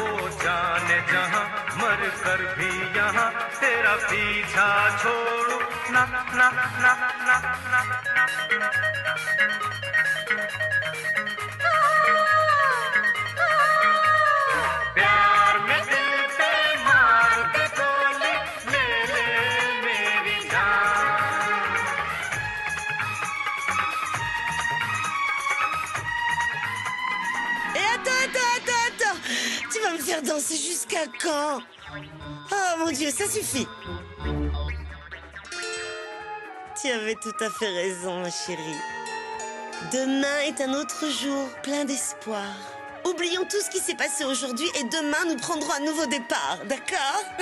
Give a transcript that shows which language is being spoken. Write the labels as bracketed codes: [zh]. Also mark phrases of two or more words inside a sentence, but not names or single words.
[hi] ओ जाने जहाँ मर कर भी यहाँ तेरा पीछा छोड़ू ना ना ना ना ना ना ना प्यार में दिल पे मार दे गोली ले ले मेरी जान [fr] Et attends. Tu vas me faire danser jusqu'à quand? Oh mon Dieu, ça suffit. Tu avais tout à fait raison, ma chérie. Demain est un autre jour, plein d'espoir. Oublions tout ce qui s'est passé aujourd'hui et demain nous prendrons un nouveau départ, d'accord?